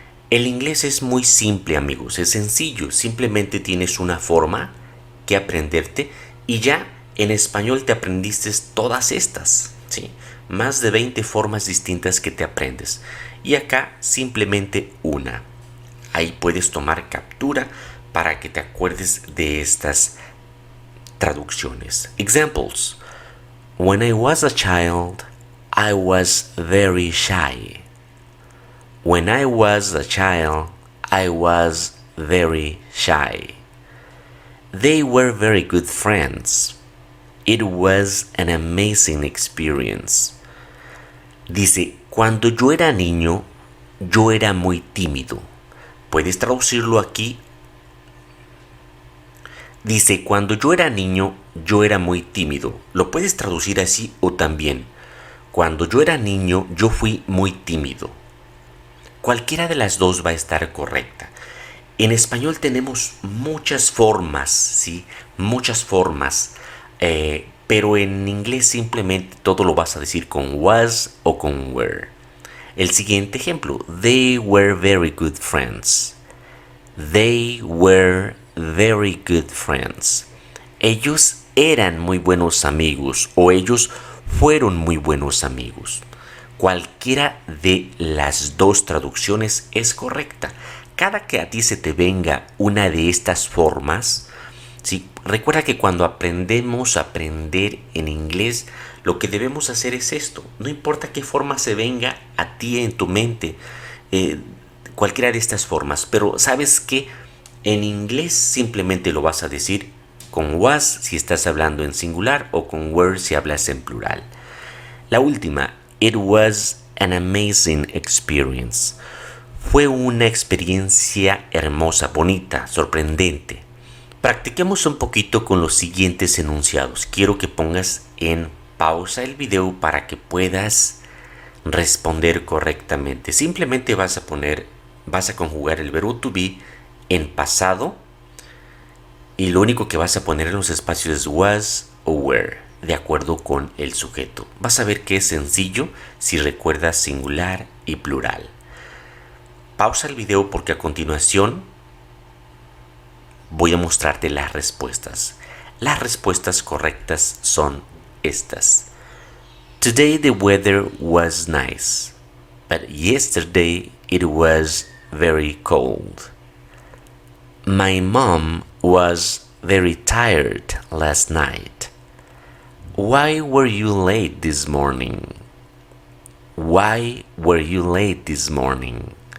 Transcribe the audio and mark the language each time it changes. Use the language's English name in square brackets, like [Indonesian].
[Spanish] El inglés es muy simple, amigos, es sencillo. Simplemente tienes una forma que aprenderte y ya en español te aprendiste todas estas, ¿sí? Más de 20 formas distintas que te aprendes. Y acá simplemente una. Ahí puedes tomar captura para que te acuerdes de estas traducciones. [English] Examples. When I was a child, I was very shy. When I was a child, I was very shy. They were very good friends. It was an amazing experience. [Spanish] Dice, cuando yo era niño, yo era muy tímido. ¿Puedes traducirlo aquí? Dice, cuando yo era niño, yo era muy tímido. ¿Lo puedes traducir así o también? Cuando yo era niño, yo fui muy tímido. Cualquiera de las dos va a estar correcta. En español tenemos muchas formas, ¿sí? Muchas formas. Pero en inglés simplemente todo lo vas a decir con was o con were. El siguiente ejemplo. [English] They were very good friends. They were very good friends. [Spanish] Ellos eran muy buenos amigos o ellos fueron muy buenos amigos. Cualquiera de las dos traducciones es correcta. Cada que a ti se te venga una de estas formas, ¿sí? Recuerda que cuando aprendemos a aprender en inglés, lo que debemos hacer es esto. No importa qué forma se venga a ti en tu mente, cualquiera de estas formas. Pero ¿sabes qué? En inglés simplemente lo vas a decir con was si estás hablando en singular o con were si hablas en plural. La última. [English] It was an amazing experience. [Spanish] Fue una experiencia hermosa, bonita, sorprendente. Practiquemos un poquito con los siguientes enunciados. Quiero que pongas en pausa el video para que puedas responder correctamente. Simplemente vas a conjugar el verbo to be en pasado y lo único que vas a poner en los espacios es was o were. De acuerdo con el sujeto. Vas a ver que es sencillo si recuerdas singular y plural. Pausa el video porque a continuación voy a mostrarte las respuestas. Las respuestas correctas son estas. [English] Today the weather was nice, but yesterday it was very cold. My mom was very tired last night. Why were you late this morning? Why were you late this morning?